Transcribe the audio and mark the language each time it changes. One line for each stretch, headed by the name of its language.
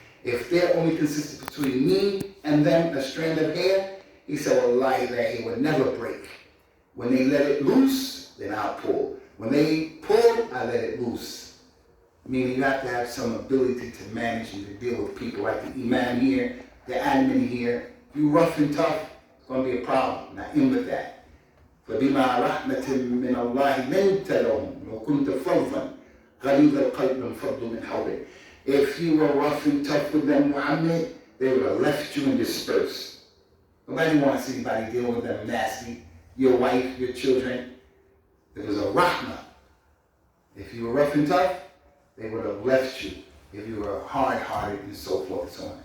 English: If there only consisted between me and them a strand of hair, he said, wallahi, that hair would never break. When they let it loose, then I'll pull. When they pull, I let it loose. Meaning you have to have some ability to manage and to deal with people like the imam here, the admin here. If you rough and tough, it's going to be a problem. Now, in with that.
Arabic: فبما رحمة من الله لنت لهم وكنت فظا غليظ القلب انفضوا من حولك.
English: If you were rough and tough with them, Muhammad, they would have left you and dispersed. Nobody wants to see anybody dealing with them nasty. Your wife, your children. It was a rahmah. If you were rough and tough, they would have left you. If you were hard-hearted and so forth and so on.